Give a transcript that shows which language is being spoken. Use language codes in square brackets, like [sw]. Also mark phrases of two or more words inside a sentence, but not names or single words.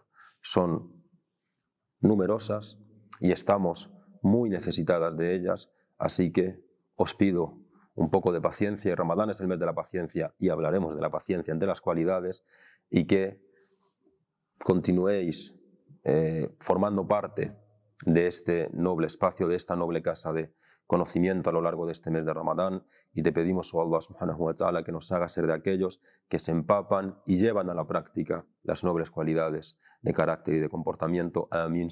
[es] Son numerosas y estamos muy necesitadas de ellas, así que os pido un poco de paciencia, y Ramadán es el mes de la paciencia y hablaremos de la paciencia entre las cualidades, y que continuéis formando parte de este noble espacio, de esta noble casa de conocimiento a lo largo de este mes de Ramadán, y te pedimos, [ar] oh الله سبحانه وتعالى, [es] que nos haga ser de aquellos que se empapan y llevan a la práctica las nobles cualidades de carácter y de comportamiento. Amén.